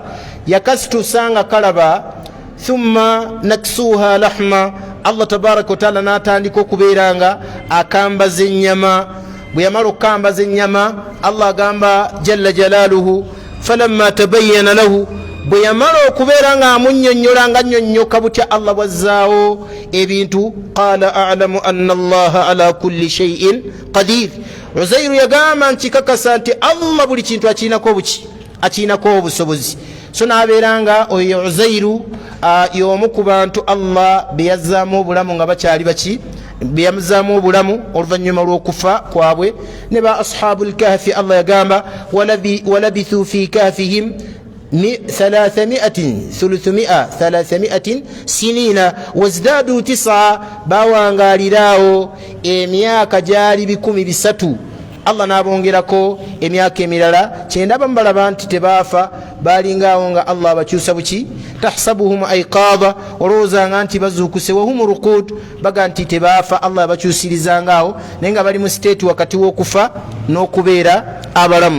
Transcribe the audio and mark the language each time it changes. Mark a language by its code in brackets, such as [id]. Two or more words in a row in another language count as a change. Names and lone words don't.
[lg] yakasitusa nga kalaba, [ar] ثم نكسوها لحما, [lg] Allah tabaraka wa taala n'atandika okubeera nga akambaza ennyama. bwe yamala okukambaza ennyama, Allah agamba [ar] جل جلاله فلما تبين له, [lg] bwe yamala okubeera nga amunnyonnyola nga nnyonnyoka butya Allah bwazzaawo ebintu, [ar] قال أعلم أن الله على كل شيء قدير. [lg] Uzairu yagamba nkikakasa nti Allah buli kintu akiinako obusobozi. so n'abeera nga oyo Uzairu y'omu ku bantu Allah be yazzaamu obulamu nga bakyali be yamuzzaamu obulamu oluvannyuma lw'okufa kwabwe. ne ba [ar] أصحاب الكهف [lg] Allah yagamba [ar] ولبثوا في كهفهم 300 سنين وازدادوا 9, [lg] bawangaaliraawo emyaka gyali 300. Allah n'abongerako emyaka emirala kyenda balaba nti tebaafa balingaawo nga Allah abakyusa buki [ar] تحسبهم أيقاظا [lg] olowoozanga nti bazuukuse [ar] وهم رقود [lg] baga nti tebaafa Allah abakyusirizangaawo naye nga bali mu siteeti wakati w'okufa n'okubeera abalamu.